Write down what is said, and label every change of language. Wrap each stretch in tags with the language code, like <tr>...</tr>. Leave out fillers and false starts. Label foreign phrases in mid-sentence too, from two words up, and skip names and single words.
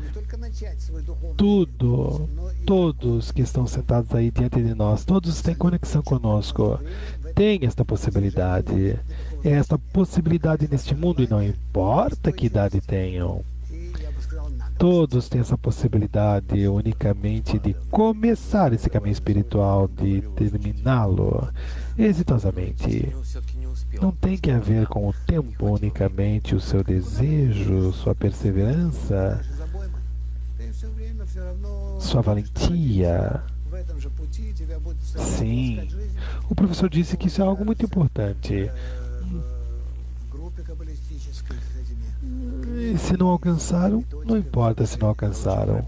<pt>Tudo, todos que estão sentados aí diante de nós, todos têm conexão conosco, têm esta possibilidade. É esta possibilidade neste mundo e não importa que idade tenham. Todos têm essa possibilidade unicamente de começar esse caminho espiritual, de terminá-lo exitosamente.</pt> <ru>Он все-таки не успел.</ru> <pt>Não tem que ver com o tempo unicamente, o seu desejo, sua perseverança, sua valentia. Sim, o professor disse que isso é algo muito importante. E se não alcançaram, não importa se não alcançaram.</pt>